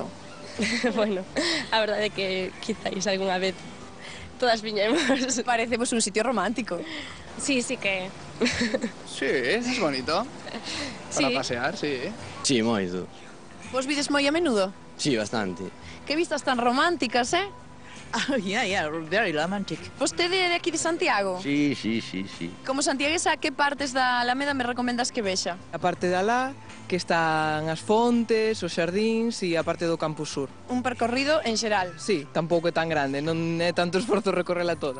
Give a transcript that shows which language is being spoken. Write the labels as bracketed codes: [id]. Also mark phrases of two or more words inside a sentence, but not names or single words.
[gl] Bueno, a verdade é que quizáis algunha vez todas viñemos. Parecemos un sitio romántico. Sí, sí que... [es] Sí, es bonito. Para Sí. pasear, sí. [gl] Sí, moito. Vos vides moi a menudo? Sí, bastante. Que vistas tan románticas, eh? [en] Yeah, very romantic. [gl] Vostede é de aquí de Santiago? Sí. Como santiaguesa, que partes da Alameda me recomendas que vexa? A parte de alá, que están as fontes, os xardíns e a parte do Campus Sur. Un percorrido en xeral? Sí, tampouco é tan grande, non é tanto esforzo recorrela toda.